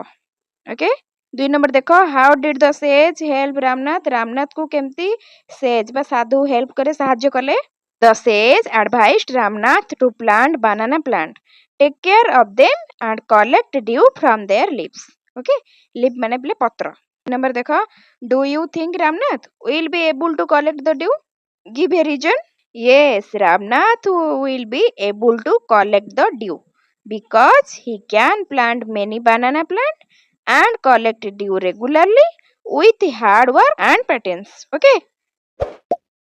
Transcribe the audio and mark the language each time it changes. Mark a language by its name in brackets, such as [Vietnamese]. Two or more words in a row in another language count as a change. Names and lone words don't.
[Odia] ଓକେ, 2 ନମ୍ବର ଦେଖ, [English] How did the sage help Ramnath, [Odia] ରାମନାଥକୁ କେମିତି ସେଜ୍ ବା ସାଧୁ ହେଲ୍ପ କରେ, ସାହାଯ୍ୟ କଲେ। [English] The sage advised Ramnath to plant banana plant, take care of them and collect dew from their leaves. Okay, leave [Odia] ମାନେ ପିଲେ ପତ୍ର। ନମ୍ବର ଦେଖ, [English] Do you think Ramnath will be able to collect the dew, give a reason. Yes, Ramnath will be able to collect the dew because he can plant many banana plants and collect dew regularly with hard work and patience. Okay.